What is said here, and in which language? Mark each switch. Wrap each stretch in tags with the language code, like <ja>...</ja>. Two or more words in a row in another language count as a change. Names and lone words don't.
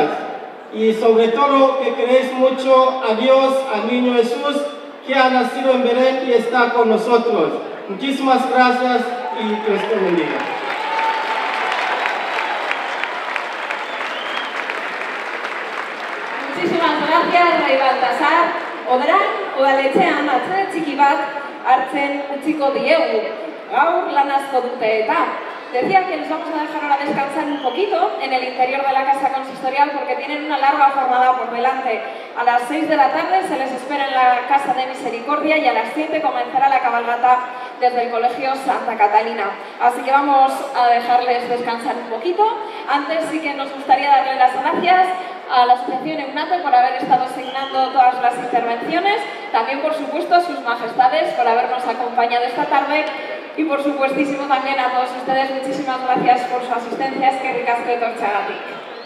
<es>Y sobre todo que queréis mucho a Dios, al niño Jesús, que ha nacido en Belén y está con nosotros. Muchísimas gracias y que Dios te bendiga. Muchísimas gracias, Rey Baltasar.</es> <eu>Orain, udaletxean atze txiki bat hartzen utziko diegu. Gaur lan asko dute eta.</eu> <es>Decía que les vamos a dejar ahora descansar un poquito en el interior de la casa consistorial porque tienen una larga jornada por delante. A las 6 de la tarde se les espera en la Casa de Misericordia y a las 7 comenzará la cabalgata desde el Colegio Santa Catalina. Así que vamos a dejarles descansar un poquito. Antes sí que nos gustaría darle las gracias a la Asociación EUNATE por haber estado asignando todas las intervenciones, también por supuesto a sus majestades por habernos acompañado esta tarde y por supuestísimo también a todos ustedes, muchísimas gracias por su asistencia,</es> <eu>eskerrik asko etortzeagatik.</eu>